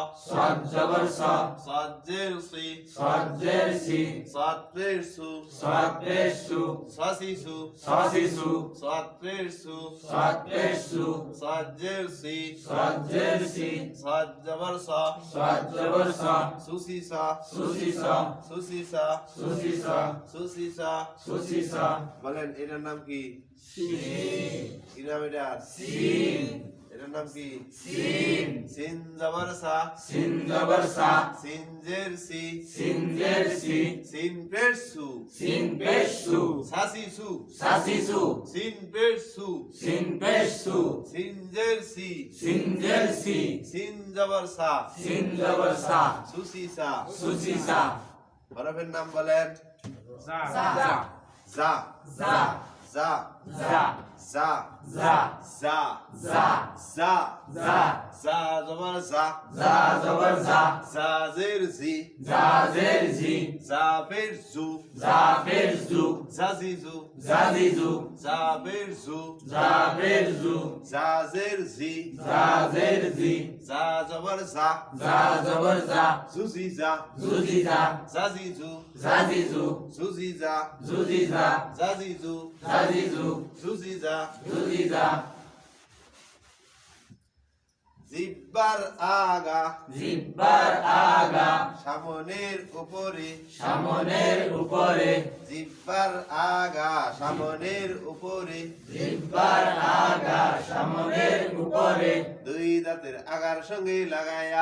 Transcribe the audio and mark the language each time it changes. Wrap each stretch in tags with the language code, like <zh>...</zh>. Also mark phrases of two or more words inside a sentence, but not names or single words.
<bn>সাত জবর সা সাত জের সি সাত জের সি সাত পের সু সাত পেশ সু সাসি সু সাসি সু সাত পের সু সাত পেশ সু সাত জের সি সাত জের সি সাত জবর সা সাত জবর সা সুসি সা সুসি সা সুসি সা সুসি সা সুসি সা সুসি সা বলেন এটার নাম কি কি নাম এটা এটার নাম কি সিন সিন জবর সা সিন জবর সা সিন জের সি সিন জের সি সিন পের সু সিন পেশ সু সাসি সু সাসি সু সিন পের সু সিন পেশ সু সিন জের সি সিন জের সি সিন জবর সা সিন জবর সা সুসি সা সুসি সা হরফের নাম বলেন যা জা জা জা জা জা জা জা জা জা জা জা জা জবর জা জা জবর জা জা জের জি জা জের জি জা পের জু জা পের জু জাজি জু জাজি জু জা পের জু জা পের জু জা জের জি জা জের জি জা জবর জা জা জবর জা জুজি জা জুজি জা জাজি জু জাজি জু জুজি জা জুজি জা জাজি জু জাজি জু জুজি জা জুজি জা জিব্বার আগা জিব্বার আগা সামনের উপরে সামনের উপরে জিব্বার আগা সামনের উপরে জিব্বার আগা সামনের উপরে দুই দাঁতের আগার সঙ্গে লাগাইয়া</bn>